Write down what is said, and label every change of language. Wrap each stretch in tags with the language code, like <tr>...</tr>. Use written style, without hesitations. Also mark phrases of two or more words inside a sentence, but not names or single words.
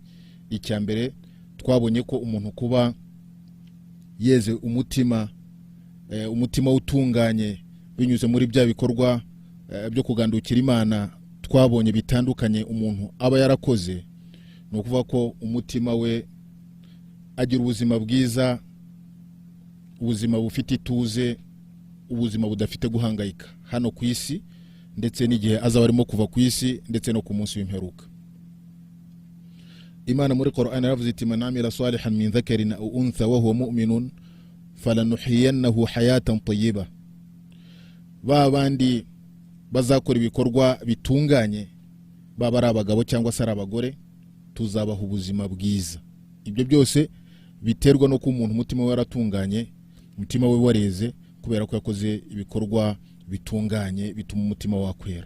<rw>Icyambere twabonye ko umuntu kuba yeze umutima utunganye binyuze muri bya bikorwa byo kugandukira Imana twabonye bitandukanye umuntu aba yarakoze, no kuvuga ko umutima we agira ubuzima bwiza, ubuzima bufite ituze, ubuzima budafite guhangayika hano ku isi ndetse n'igihe azaba arimo kuva ku isi ndetse no ku munsi w'imperuka. Imana muri Qur'an yaravuze iti</rw> <ar>من عمل صالحا من ذكر أو أنثى وهو مؤمن فلنحيينه حياة طيبة.</ar> <rw>Babandi bazakora ibikorwa bitunganye, baba ari abagabo cyangwa se ari abagore, tuzabaha ubuzima bwiza. Ibyo byose biterwa no ku umuntu umutima we waratunganye, umutima we wareze kubera ko yakoze ibikorwa bitunganye bituma umutima wakwera.</rw>